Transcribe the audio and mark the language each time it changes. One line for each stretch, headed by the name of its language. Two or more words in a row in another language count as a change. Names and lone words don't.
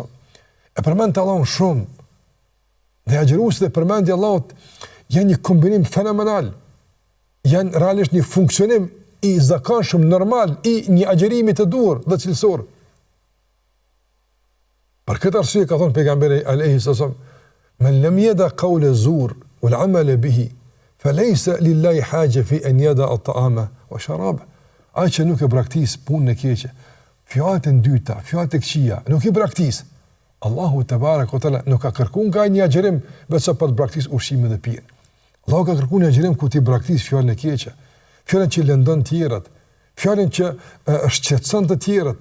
Albanian: E përmend të Allahun shumë, dhe agjëruesit dhe përmendja e Allahut janë një kombinim fenomenal, janë realisht një funksionim i zakonshëm normal i një agjërimi të duhur dhe cilësor. Për këtë arsye ka thonë pejgamberi
Arabic: عليه السلام, من لم يدع قول الزور والعمل به فليس لله حاجة في أن يدع الطعام والشراب.
Albanian: Ai që nuk e braktis punën e keqe, fjalët e dyta, fjalët e këqija, nuk i braktis. Allahu
Arabic: تبارك وتعالى
Albanian: nuk ka kërkuar nga një agjërim vetëm për të braktis ushqimin dhe pijen. Allahu ka kërkuar një agjërim ku ti braktis fjalën e keqe, fjalën që lëndon të tjerët, fjalën që shqetëson të tjerët.